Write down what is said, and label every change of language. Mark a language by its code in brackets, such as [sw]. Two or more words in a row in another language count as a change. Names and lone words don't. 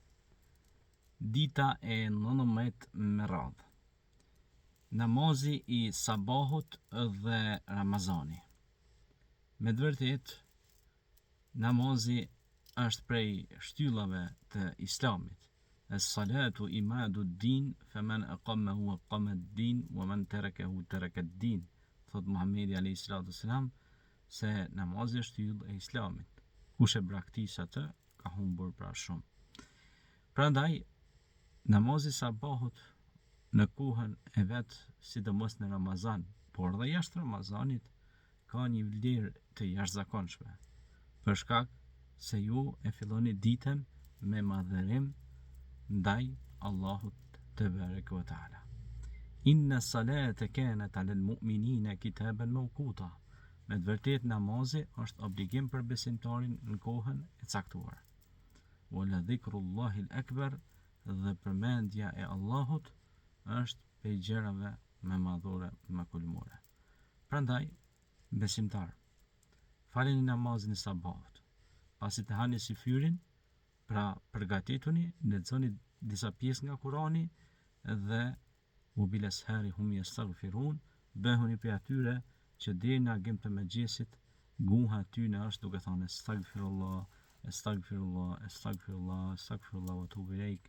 [sq] Dita e 19 me radhë. Namazi i sabahut dhe Ramazani. Me të vërtetë, namazi është prej shtyllave të Islamit. [ar] الصلاة عماد الدين فمن أقامه أقام الدين ومن تركه ترك الدين. [sq] Thot Muhamedi [ar] عليه الصلاة والسلام [sq] se namazi është shtyllë e Islamit. Kush e braktis atë, ka humbur pra shumë. Prandaj, namazi sabahut në kohën e vetë, sidomos në Ramazan, por dhe jashtë Ramazanit, ka një vlerë të jashtëzakonshme, për shkak se ju e filloni ditën me madhërim ndaj Allahut [ar] تبارك وتعالى. إن الصلاة كانت على المؤمنين كتابا موقوتا. [sq] Me të vërtetë namazi është obligim për besimtarin në kohën e caktuar. [ar] ولذكر الله أكبر, [sq] dhe përmendja e Allahut është prej gjërave më madhore, më kulmore. Prandaj, besimtar, faleni namazin e sabahut. Pasi të hani si fyrin, pra përgatituni, lexoni disa pjesë nga Kurani dhe [ar] وبالأسحار هم يستغفرون, [sq] bëhuni për atyre që deri në agim të mëngjesit guha tyne është duke thënë [ar] أستغفر الله أستغفر الله أستغفر الله أستغفر الله وأتوب إليك.